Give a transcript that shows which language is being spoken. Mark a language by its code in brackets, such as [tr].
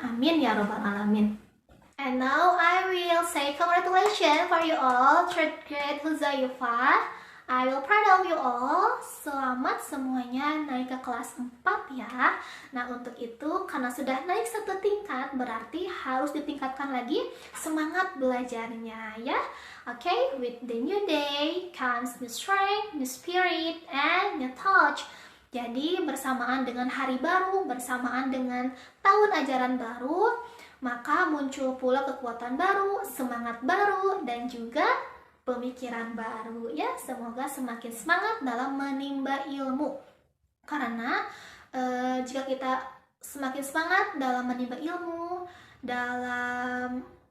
[ar] Amin ya Rabbal Alamin. [en] And now I will say congratulations for you all, third grade Huzaifah. I will proud of you all. [id] Selamat semuanya naik ke kelas 4 ya. Nah, untuk itu karena sudah naik satu tingkat berarti harus ditingkatkan lagi semangat belajarnya ya. [en] Okay, with the new day comes new strength, new spirit, and new touch. [id] Jadi bersamaan dengan hari baru, bersamaan dengan tahun ajaran baru, maka muncul pula kekuatan baru, semangat baru, dan juga pemikiran baru ya. Semoga semakin semangat dalam menimba ilmu, karena jika kita semakin semangat dalam menimba ilmu, dalam